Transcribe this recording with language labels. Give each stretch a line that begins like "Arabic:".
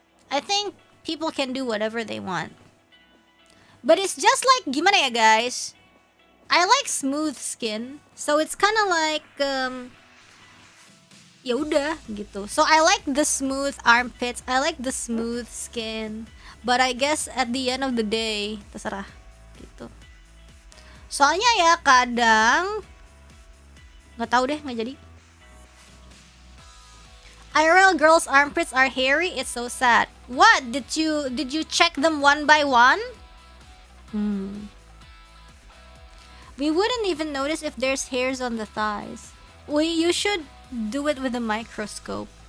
English: I think people can do whatever they want. But it's just like,
Indonesian: gimana ya guys?
English: I like smooth skin, so it's kind of like
Indonesian: ya udah gitu.
English: So I like the smooth armpits, I like the smooth skin, but I guess at the end of the day
Indonesian: terserah gitu. Soalnya ya kadang nggak tahu deh, nggak jadi.
English: IRL girls' armpits are hairy. It's so sad. What? Did you check them one by one? We wouldn't even notice if there's hairs on the thighs. You should do it with a microscope.